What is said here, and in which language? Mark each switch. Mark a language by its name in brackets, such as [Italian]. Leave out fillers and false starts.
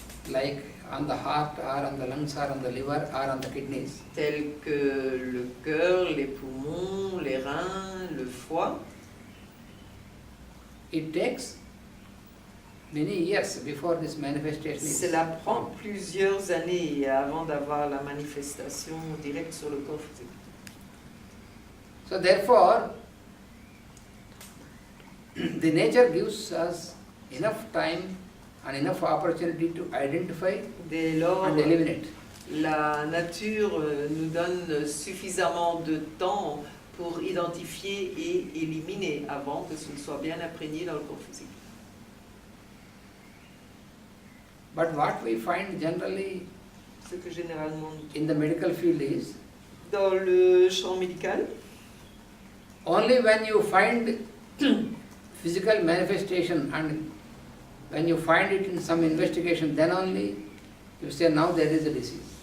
[English] like on the heart or on the lungs or on the liver or on the kidneys, [French] tels que le cœur, les poumons, les reins, le foie, [English] it takes many years before this manifestation is [French] cela prend [English] found. [French] plusieurs années avant d'avoir la manifestation directe sur le corps physique. [English] So therefore, the nature gives us enough time and enough opportunity to identify [French] Dès lors, [English] and eliminate. [French] la nature nous donne suffisamment de temps pour identifier et éliminer avant que ce ne soit bien imprégné dans le corps physique. [English] But what we find generally [French] Ce que généralement, [English] in the medical field is, [French] dans le champ médical, [English] only when you find physical manifestation and when you find it in some investigation, then only you say now there is a disease.